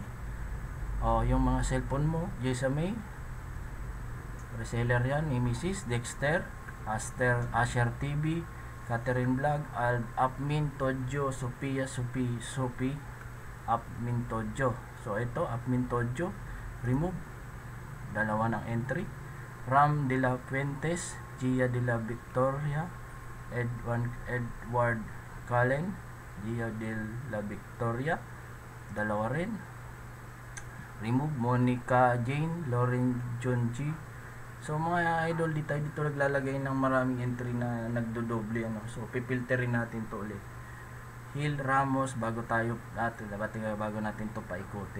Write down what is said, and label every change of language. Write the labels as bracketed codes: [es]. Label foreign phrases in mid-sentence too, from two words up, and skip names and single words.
[tl] Yung mga cellphone mo, Jessa May, reseller yan, ni Mrs. Dexter, Asher TV, Catherine Vlog, Apmin Tojo, Sophia Apmin Tojo. So ito, Apmin Tojo, remove, dalawa ng entry. Ram de la Fuentes, Gia de la Victoria, Edward Cullen, Gia de la Victoria, dalawa rin. Remove. Monica Jane, Lauren John G. So mga idol, dito naglalagay ng maraming entry na nagdodoble, ano. So pipilterin natin to ulit. Hill Ramos, bago natin to paikutin.